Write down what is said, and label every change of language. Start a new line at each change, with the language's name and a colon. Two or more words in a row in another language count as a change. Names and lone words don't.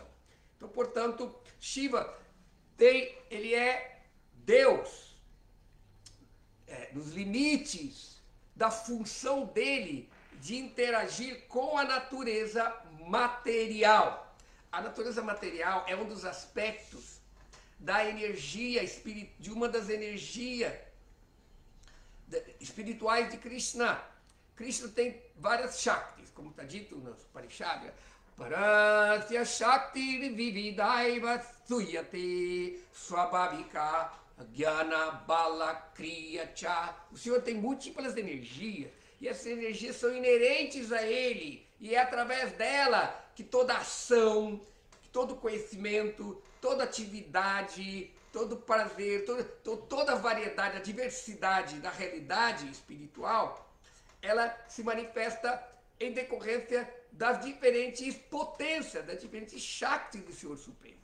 Portuguese: Então, portanto, Shiva ele é Deus nos limites da função dele de interagir com a natureza material. A natureza material é um dos aspectos da energia de uma das energias espirituais de Krishna. Krishna tem várias Shaktis, como está dito nos Parishadas.
Sanskrit: Parasya Shakti Vividaiva Suyate Swabhavika Jnana Bala Kriya Cha.
Portuguese: O Senhor tem múltiplas energias e essas energias são inerentes a Ele e é através dela que toda ação, todo conhecimento, toda atividade, todo prazer, toda a variedade, a diversidade da realidade espiritual, ela se manifesta em decorrência das diferentes potências, das diferentes Shaktis do Senhor Supremo.